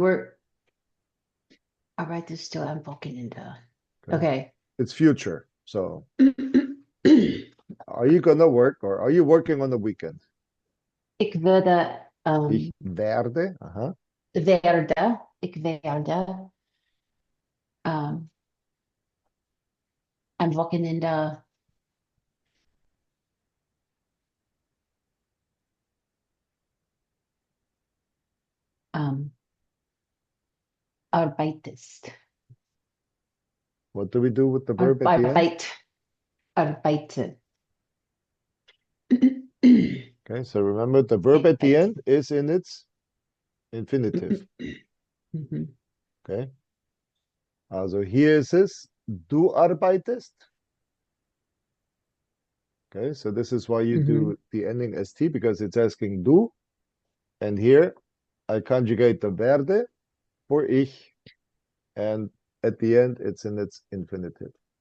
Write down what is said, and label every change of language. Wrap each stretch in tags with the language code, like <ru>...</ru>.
<en>work,</en> <de>arbeitest du am Wochenende?</de> <en>Okay. Okay. It's future. So are you gonna work or are you working on the weekend?</en> <de>Ich werde, Ich werde, ich werde am Wochenende ähm, arbeitest.</de> <en>what do we do with the verb at the end?</en> <de>Arbeite.</de> <en>Okay, so remember the verb at the end is in its infinitive. Mhm. Okay.</en> <de>Also hier ist es, du arbeitest.</de> <en>Okay, so this is why you do the ending st because it's asking du. And here I conjugate the werde for ich. And at the end, it's in its infinitive.</en>